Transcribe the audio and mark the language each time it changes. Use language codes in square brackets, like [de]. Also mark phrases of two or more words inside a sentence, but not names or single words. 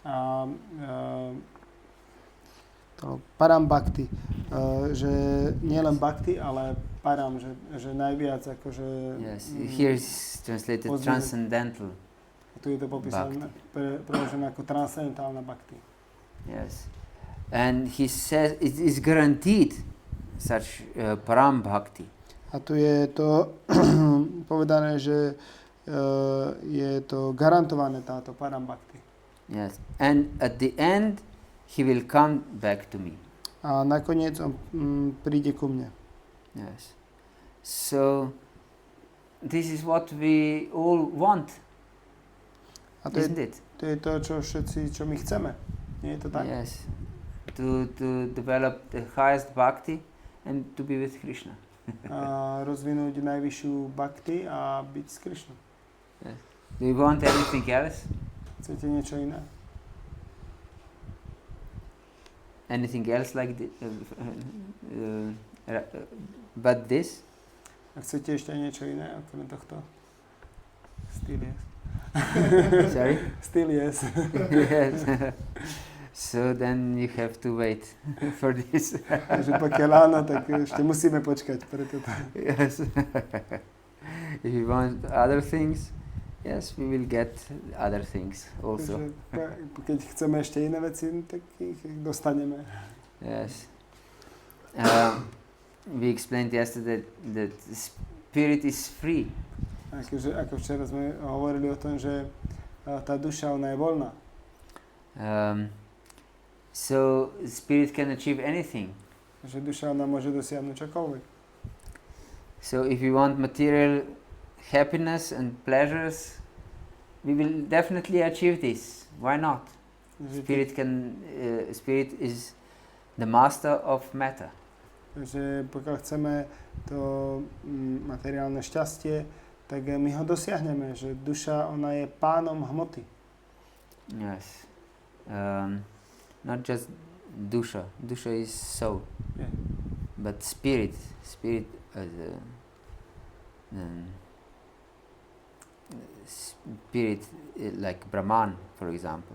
[sk] A to [sa] param bhakti, [sk] že nie len bhakti, ale param, že najviac akože... [en] Yes, here is translated transcendental. [sk] Tu je to popísané, preložené ako transcendentálna bhakti. [en] Yes, and he says it is guaranteed such [sa] param bhakti. [sk] A tu je to povedané, že je to garantované táto [sa] param bhakti. [en] Yes, and at the end he will come back to me. [sk] A nakoniec on príde ku mne. [en] Yes, so this is what we all want. [sk] A to [en] isn't it? [sk] To je to, čo my chceme. Nie je to tak? [en] Yes, to develop the highest bhakti and to be with Krishna. [sk] A rozvinúť najvyššiu bhakti a byť s Krishnou. [en] Yes. Do you want anything else? [sk] Chcete niečo iné? [en] Anything else like but this? [sk] A chcete ešte niečo iné okrem tohto? [en] Still yes. Sorry? Still yes. Yes. So then you have to wait for this. [sk] Takže pokiaľ áno, tak ešte musíme počkať pre toto. [en] Yes. If you want other things, yes, we will get other things also. [sk] Keď chceme ešte iné veci, tak ich dostaneme. [en] Yes. We explained yesterday that spirit is free. [sk] Ako včera sme hovorili o tom, že tá duša, ona je voľná. [en] So spirit can achieve anything. [sk] Že duša, ona môže dosiahnuť čokoľvek. [en] So if you want material happiness and pleasures, we will definitely achieve this. Why not? Spirit is the master of matter. [sk] Takže pokiaľ chceme to materiálne šťastie, tak my ho dosiahneme, že duša, ona je pánom hmoty. [en] Yes. Not just dusha. Dusha is soul. Yeah. But spirit as spirit like Brahman, for example.